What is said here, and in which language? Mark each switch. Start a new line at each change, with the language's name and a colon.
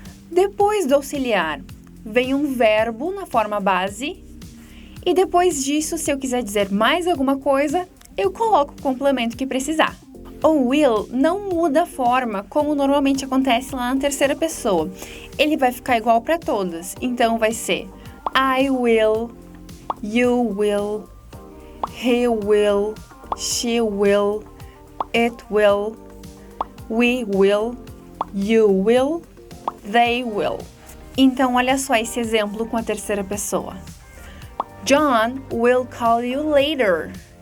Portuguese: Depois do auxiliar, vem um verbo na forma base. E depois disso, se eu quiser dizer mais alguma coisa, eu coloco o complemento que precisar. O will não muda a forma como normalmente acontece lá na terceira pessoa. Ele vai ficar igual para todas. Então vai ser
English: I will, you will, he will, she will, it will, we will, you will, they will.
Portuguese: Então olha só esse exemplo com a terceira pessoa.
English: John will call you later.